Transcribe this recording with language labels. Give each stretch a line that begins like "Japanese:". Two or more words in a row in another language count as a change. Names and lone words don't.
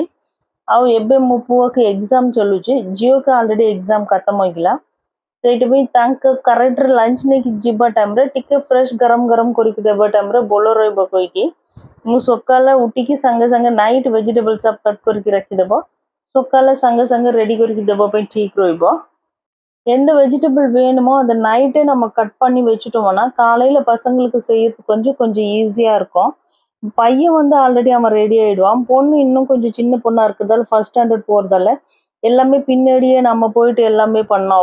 Odia: ଆଉ ଏବେ ମୋ ପୁଅକୁ ଏକ୍ଜାମ୍ ଚାଲୁଛି, ଝିଅକୁ ଅଲରେଡ଼ି ଏକ୍ଜାମ୍ ଖତମ ହେଇଗଲା। ସେଇଥିପାଇଁ ତାଙ୍କ କରେକ୍ଟରେ ଲଞ୍ଚ ନେଇକି ଯିବା ଟାଇମ୍ରେ ଟିକେ ଫ୍ରେଶ୍ ଗରମ ଗରମ କରିକି ଦେବା ଟାଇମ୍ରେ ଭଲ ରହିବ କହିକି ମୁଁ ସକାଳେ ଉଠିକି ସାଙ୍ଗେ ସାଙ୍ଗେ
English: night vegetable
Odia: ସବ୍ କଟ୍ କରିକି ରଖିଦେବ, ସକାଳେ ସାଙ୍ଗେ சாங்கே ரெடி କରିକି ଦେବା ପାଇଁ ଠିକ୍ ରହିବ।
Tamil: எந்த வெஜிடபிள் வேணுமோ அதை நைட்டே நம்ம கட் பண்ணி வச்சுட்டோம்னா காலையில் பசங்களுக்கு செய்யறதுக்கு கொஞ்சம் கொஞ்சம் ஈஸியாக இருக்கும்। பையன் வந்து ஆல்ரெடி அவன் ரெடி ஆகிடுவான், பொண்ணு இன்னும் கொஞ்சம் சின்ன பொண்ணாக இருக்கிறதால
English: first standard
Tamil: போகிறதால எல்லாமே பின்னாடியே நம்ம போயிட்டு எல்லாமே பண்ணோம்.